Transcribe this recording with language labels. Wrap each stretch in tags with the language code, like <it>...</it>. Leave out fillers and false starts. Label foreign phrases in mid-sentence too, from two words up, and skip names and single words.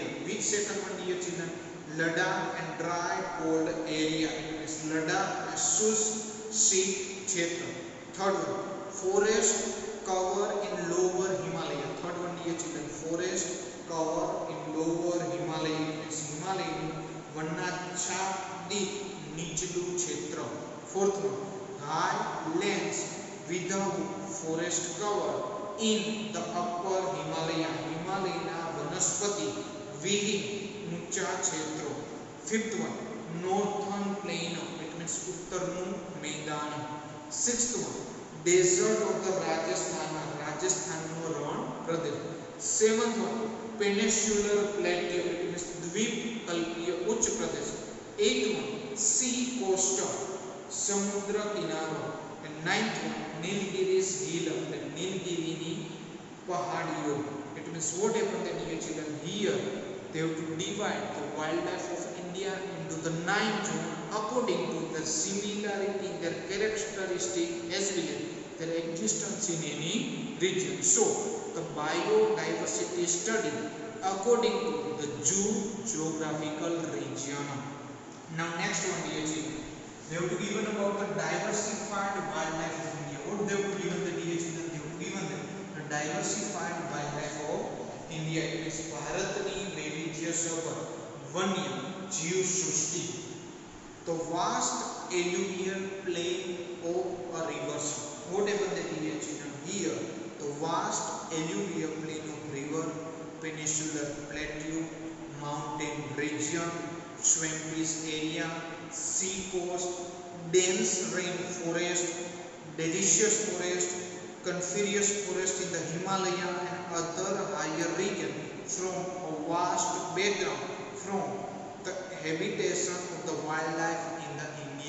<en>Which second one, dear children? Ladakh and dry cold area. It means Ladakh and</en> <gu>શીત ક્ષેત્ર.</gu> <en>Third one, forest cover in lower Himalaya. Third one, dear children, forest cover in lower Himalaya. It means Himalaya</en> <gu>વનાચ્છાદિત નીચલું ક્ષેત્ર.</gu> <en>Fourth one, highlands without forest cover in the upper Himalaya.</en> <gu>Himalaya વનસ્પતિ વિહીન ઊંચા ક્ષેત્રો.</gu> <en>Fifth one, northern plain, it means</en> <gu>ઉત્તરનું મેદાન.</gu> <en>Sixth one, desert of the Rajasthan</en> <gu>નો રણ પ્રદેશ.</gu> <en>Seventh one, peninsular plateau, it means</en> <gu>દ્વીપકલ્પીય ઉચ્ચ પ્રદેશ.</gu> <en>Eighth one, sea coastal,</en> <gu>સમુદ્ર કિનારો.</gu> <en>And ninth one, Nilgiris hill,</en> <gu>એટલે નીલગિરીની પહાડીઓ.</gu> <en>It means what happened that dear children, here they have to divide the wildlife of India into the 9 zones according to the similarity, their characteristic as well as their existence in any region. So the biodiversity study according to the geographical region. Now next one dear children, they have to given about the diversified wildlife of India. What they have to given the dear children, they have to given the diversified wildlife of India. It is</en> <gu>ભારતની વૈવિધ્યસભર વન્ય જીવ સૃષ્ટિ.</gu> <en>The vast alluvial plain of a river. What happened that dear children, here the vast alluvial plain of river, peninsular plateau, mountain region, swampy area, sea coast, dense rainforest, deciduous forest, coniferous forest in the Himalaya and other higher region from a vast background from the habitation of the wildlife in the India.</en>